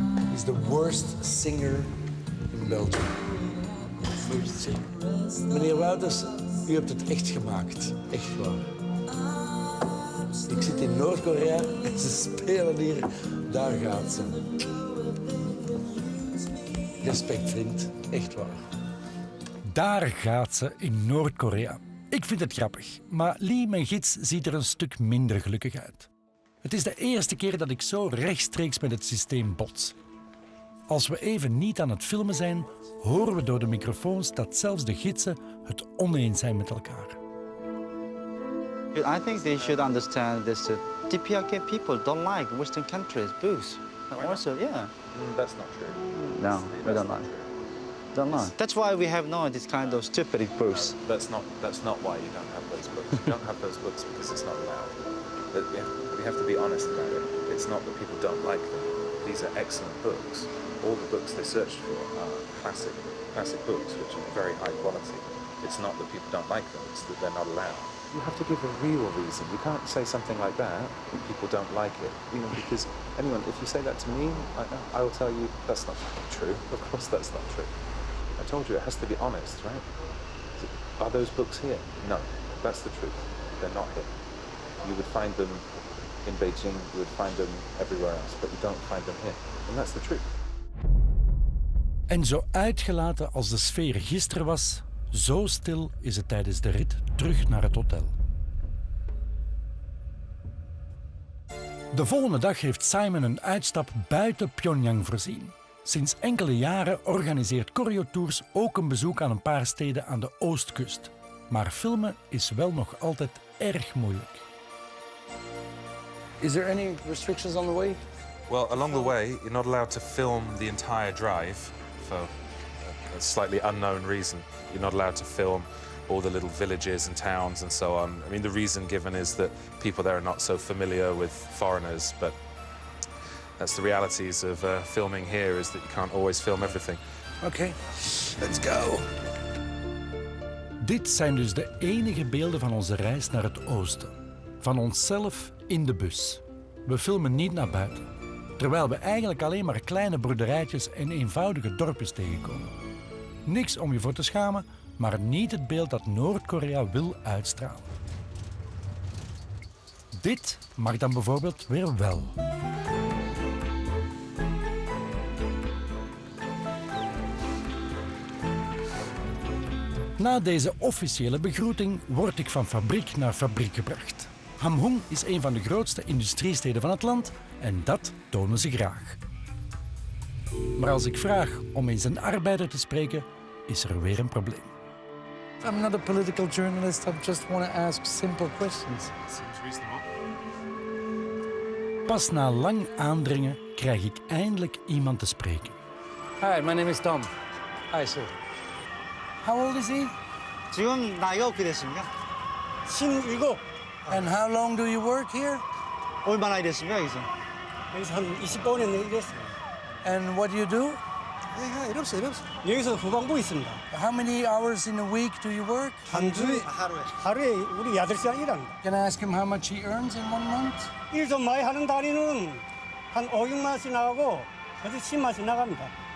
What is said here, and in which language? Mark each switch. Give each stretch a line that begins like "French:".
English: He's the worst singer in Belgium. Worst singer.
Dutch: Meneer Wouters, u hebt het echt gemaakt. Echt waar. Ik zit in Noord-Korea en ze spelen hier. Daar gaat ze. Respect, vriend. Echt waar. Daar gaat ze in Noord-Korea. Ik vind het grappig, maar Lee, mijn gids, ziet er een stuk minder gelukkig uit. Het is de eerste keer dat ik zo rechtstreeks met het systeem bots. Als we even niet aan het filmen zijn, horen we door de microfoons dat zelfs de gidsen het oneens zijn met elkaar.
English: I think they should understand this. DPRK people don't like Western countries' books. Also, yeah. That's not true. No, we don't like. Don't like. That's why we have no this kind of stupid books. That's not why you don't have those books. You don't have those books because it's not allowed. But we have to be honest about it. It's not that people don't like them. These are excellent books. All the books they searched for are classic books, which are very high quality. It's not that people don't like them, it's that they're not allowed. You have to give a real reason. You can't say something like that when people don't like it. Because anyone, if you say that to me, I will tell you that's not true. Of course that's not true. I told you it has to be honest, right? Are those books here? No, that's the truth. They're not here. You would find them in Beijing, you would find them everywhere else, but you don't find them here. And that's the truth.
Dutch: En zo uitgelaten als de sfeer gisteren was, zo stil is het tijdens de rit terug naar het hotel. De volgende dag heeft Simon een uitstap buiten Pyongyang voorzien. Sinds enkele jaren organiseert Koryo Tours ook een bezoek aan een paar steden aan de oostkust. Maar filmen is wel nog altijd erg moeilijk.
English: Is there any restrictions on the way? Well, along the way, you're not allowed to film the entire drive for a slightly unknown reason. You're not allowed to film all the little villages and towns and so on. I mean, the reason given is that people there are not so familiar with foreigners, but that's the realities of filming here, is that you can't always film everything. Okay, let's go.
Dutch: Dit zijn dus de enige beelden van onze reis naar het oosten. Van onszelf in de bus. We filmen niet naar buiten. Terwijl we eigenlijk alleen maar kleine boerderijtjes en eenvoudige dorpjes tegenkomen. Niks om je voor te schamen, maar niet het beeld dat Noord-Korea wil uitstralen. Dit mag dan bijvoorbeeld weer wel. Na deze officiële begroeting word ik van fabriek naar fabriek gebracht. Hamhung is een van de grootste industriesteden van het land en dat tonen ze graag. Maar als ik vraag om eens een arbeider te spreken, is er weer een probleem.
English: I'm not a political journalist. I just want to ask simple questions. Seems reasonable.
Dutch: Pas na lang aandringen krijg ik eindelijk iemand te spreken.
English: Hi, my name is Tom. Hi, sir. How old is he?
Korean: 지금 나이가 어떻게 됐습니까?
English: 27. And how long do you work here?
Korean: 얼마나 일했습니까 여기서? 여기서 한 25년 일했어요.
English: And what do you do?
Korean: 일 없어. 여기서 후방부 있습니다.
English: How many hours in a week do you work?
Korean: 한 주에 하루에 우리 8시간 일합니다.
English: Can I ask him how much he earns in 1 month?
Korean: 일 좀 많이 하는 달에는 한 5, 6만 원씩 나가고 그래도 10만 원씩 나갑니다.